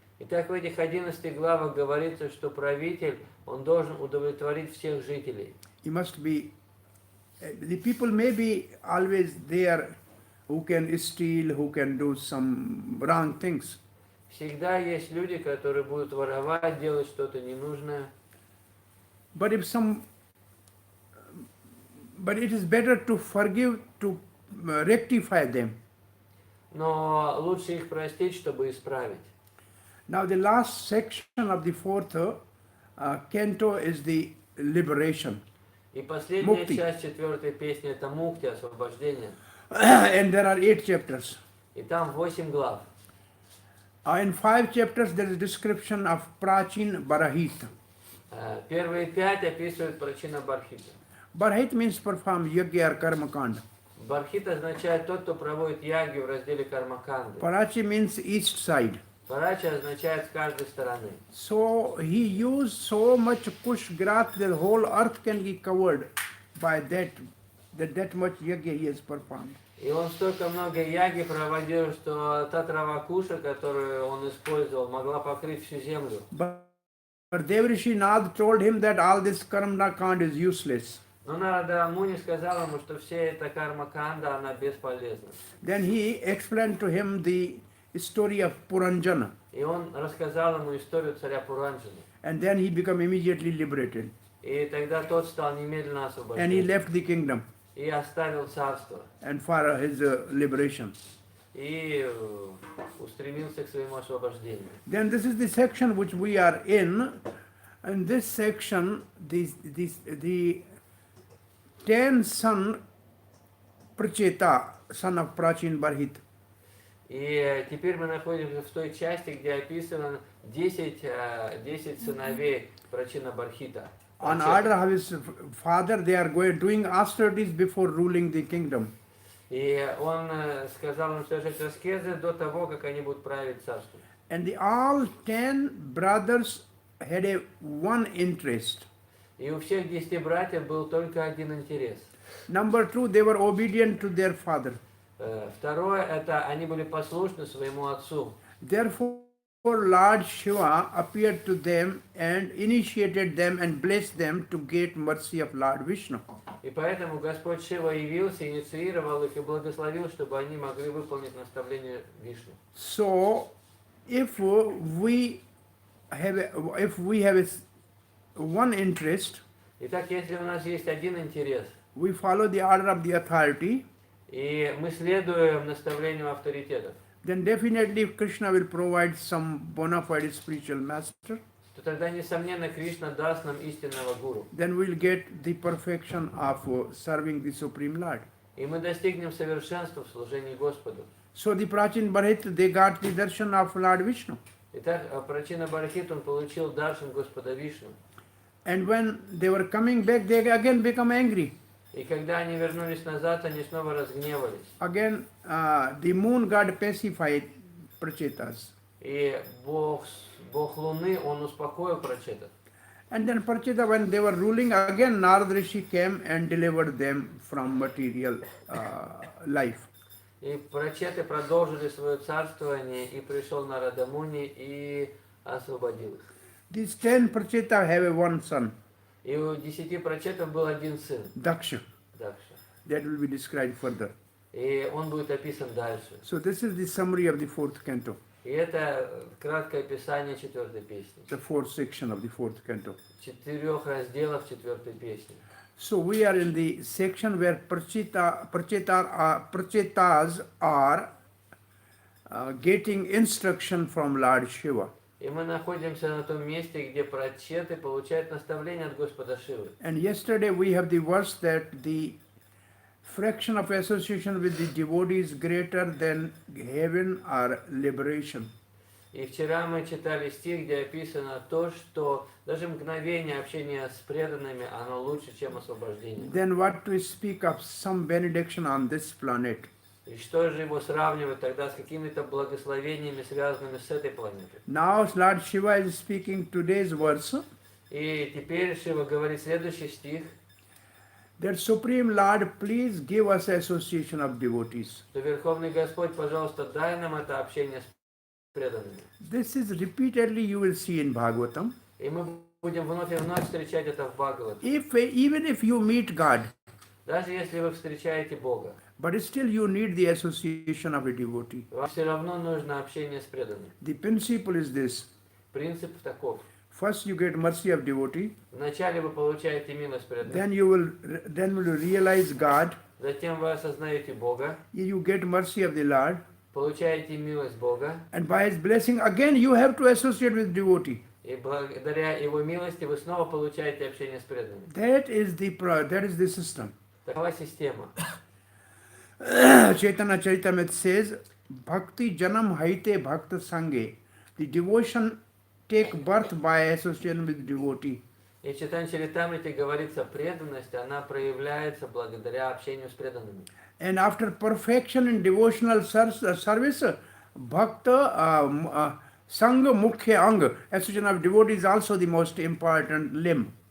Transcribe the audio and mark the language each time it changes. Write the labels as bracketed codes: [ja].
[ru] Итак, в этих 11 главах говорится, что правитель, он должен удовлетворить всех жителей. [en] He must be, the people may be always there who can steal, who can do some wrong things. [ru] Всегда есть люди, которые будут воровать, делать что-то ненужное. [en] But it is better to forgive, to rectify them. [ru] Но лучше их простить, чтобы исправить. [en] Now the last section of the 4th canto is the liberation. [ru] И последняя Мукти. часть 4 песни это мукти, освобождение. [en] And there are 8 chapters. [ru] И там 8 глав. [en] In 5 chapters there is description of Prachin Barahit. [ru] Первые 5 описывают причина Бархита. [en] Barahit means perform yagya or karma kand. [ru] Бархит означает тот, кто проводит яги в разделе кармаканды. [en] Parachi means east side. [ru] Парача означает с каждой стороны. [en] So he used so much kush grath that the whole earth can be covered by that much yagya he has performed. [ru] И он столько много яги проводил, что та трава куша, которую он использовал, могла покрыть всю землю. [en] But Devrishi Nath told him that all this karma kand is useless. [ru] Но Нарада Муни сказал ему, что вся эта карма-канда, она бесполезна. [en] Then he explained to him the story of Puranjana. [ru] И он рассказал ему историю царя Пуранджана. [en] And then he became immediately liberated. [ru] И тогда тот стал немедленно [en] And he [ru] освобожден. [en] left the kingdom [ru] И оставил царство. [en] and for his liberation. [ru] И устремился к своему освобождению. [en] Then this is the section which we are in. In this section, the 10 son Pracheta, son of Prachin Barhit. [ru] И теперь мы находимся в той части, где описано 10 сыновей Прачина Бархита. [en] On order of his father, they are doing austerities before ruling the kingdom. [ru] И он сказал им совершать аскезы до того, как они будут править царством. [en] And all 10 brothers had one interest. [ru] И у всех 10 братьев был только один интерес. [en] Number 2, they were obedient to their father. [ru] Второе, это они были послушны своему отцу. [en] Therefore, Lord Shiva appeared to them and initiated them and blessed them to get mercy of Lord Vishnu. [ru] И поэтому Господь Шива явился, инициировал их и благословил, чтобы они могли выполнить наставление Вишну. [en] So, if we have one interest, [ru] Итак, если у нас есть один интерес, [en] we follow the order of the authority, [ru] и мы следуем наставлению авторитетов, [en] then definitely Krishna will provide some bona fide spiritual master. [ru] то тогда, несомненно, Кришна даст нам истинного гуру. [en] Then we'll get the perfection of serving the Supreme Lord. [ru] И мы достигнем совершенства в служении Господу. [en] So the Prachin Barhit, they got the darshan of Lord Vishnu. [ru] Итак, Прачина Бархит, он получил даршан Господа Вишну. [en] And when they were coming back, they again become angry. [ru] И когда они вернулись назад, они снова разгневались. [en] Again, the moon god pacified Prachetas. [ru] И Бог Луны, он успокоил Прачетов. [en] And then Pracheta, when they were ruling, again Narad Rishi came and delivered them from material life. [ru] И Прачеты продолжили свое царствование, и пришел Нарада Муни и освободил их. [en] These 10 Pracheta have one son, [ru] И у 10 Прачетов был один сын, [en] Daksha. [ru] Дакша. [en] That will be described further. [ru] И он будет описан дальше. [en] So this is the summary of the 4th canto, [ru] И это краткое описание 4 песни. [en] the 4th section of the 4th canto. [ru] 4 разделов 4 песни. [en] So we are in the section where Prachetas are getting instruction from Lord Shiva. [ru] И мы находимся на том месте, где прачеты получают наставление от Господа Шивы. [en] And yesterday we have the verse that the fraction of association with the devotee is greater than heaven or liberation. [ru] И вчера мы читали стих, где описано то, что даже мгновение общения с преданными, оно лучше, чем освобождение. [en] Then what to speak of some benediction on this planet? [ru] И что же его сравнивать тогда с какими-то благословениями, связанными с этой планетой? [en] Now Lord Shiva is speaking today's verse. [ru] И теперь Шива говорит следующий стих, [en] That Supreme Lord, please give us association of devotees. [ru] что Верховный Господь, пожалуйста, дай нам это общение с преданными. [en] This is repeatedly you will see in Bhagavatam. [ru] И мы будем вновь и вновь встречать это в Бхагаватам. [en] Even if you meet God, [ru] Даже если вы встречаете Бога, [en] but still you need the association of a devotee. [ru] вам все равно нужно общение с преданными. [en] The principle is this. [ru] Принцип таков. [en] First you get mercy of devotee, [ru] Вначале вы получаете милость преданных, [en] then you will realize God, [ru] затем вы осознаете Бога, [en] you get mercy of the Lord, [ru] получаете милость Бога, [en] and by His blessing again you have to associate with devotee. [ru] и благодаря Его милости вы снова получаете общение с преданными. [en] That is the system. [ru] Такова система. [en] Chaitanya Charitamrita says, [bn] Bhakti Janam Haite Bhakta Sange. [en] The devotion take birth by association with devotee. [ru] И в Чайтанья Чаритамрите говорится, преданность, она проявляется благодаря общению с преданными. [en] And after perfection in devotional service, [bn] Bhakta Sangha Mukhya Anga, [en] association of devotee is also the most important limb.